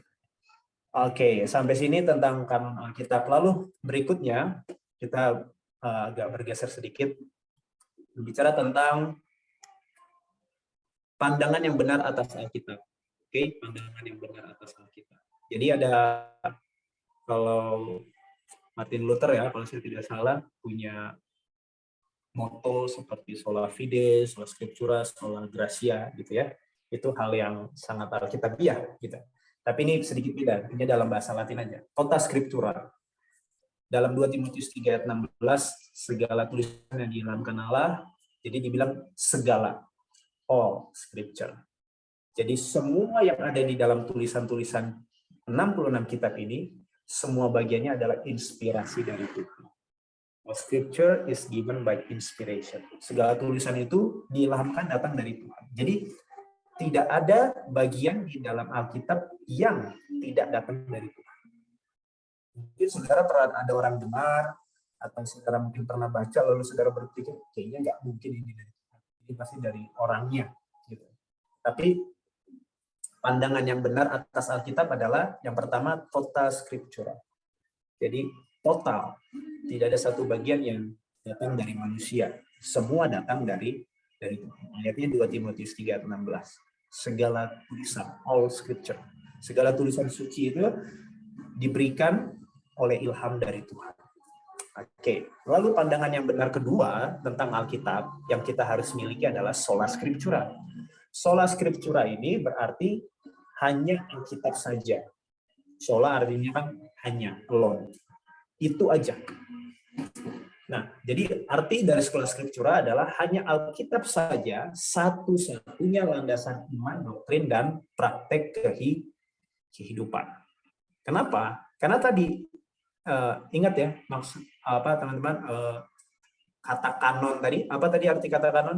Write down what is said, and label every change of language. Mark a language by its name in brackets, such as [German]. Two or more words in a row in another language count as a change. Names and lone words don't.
[Indonesian] Oke, sampai sini tentang kanon Alkitab. Lalu berikutnya, kita agak bergeser sedikit, berbicara tentang pandangan yang benar atas Alkitab. Oke, pandangan yang benar atas Alkitab. Jadi ada kalau Martin Luther ya, kalau saya tidak salah, punya motto seperti [Latin] sola fide, sola scriptura, sola gratia [Indonesian] gitu ya. Itu hal yang sangat alkitabiah gitu. Tapi ini sedikit beda, ini dalam bahasa Latin aja. [Latin] Tota scriptura. [Indonesian] Dalam 2 Timotius 3 ayat 16, segala tulisan yang diilhamkan Allah, jadi dibilang segala, [English] all scripture. [Indonesian] Jadi semua yang ada di dalam tulisan-tulisan 66 kitab ini, semua bagiannya adalah inspirasi dari Tuhan. [English] All scripture is given by inspiration. [Indonesian] Segala tulisan itu diilhamkan datang dari Tuhan. Jadi tidak ada bagian di dalam Alkitab yang tidak datang dari Tuhan. Mungkin saudara pernah ada orang dengar, atau saudara mungkin pernah baca, lalu saudara berpikir, kayaknya nggak mungkin ini dari Tuhan. Ini pasti dari orangnya. Gitu. Tapi pandangan yang benar atas Alkitab adalah yang pertama [Latin] tota scriptura. [Indonesian] Jadi total, tidak ada satu bagian yang datang dari manusia. Semua datang dari Tuhan. Ayatnya 2 Timotius 3 ayat 16. Segala tulisan, [English] all scripture. [Indonesian] Segala tulisan suci itu diberikan oleh ilham dari Tuhan. Oke, lalu pandangan yang benar kedua tentang Alkitab yang kita harus miliki adalah [Latin] sola scriptura. Sola scriptura [Indonesian] ini berarti hanya Alkitab saja. Sola artinya kan hanya, alone. Itu aja. Nah, jadi arti dari [Latin] sola scriptura [Indonesian] adalah hanya Alkitab saja, satu-satunya landasan iman, doktrin, dan praktek kehidupan. Kenapa? Karena tadi ingat ya, maksud apa teman-teman, kata kanon tadi, apa tadi arti kata kanon?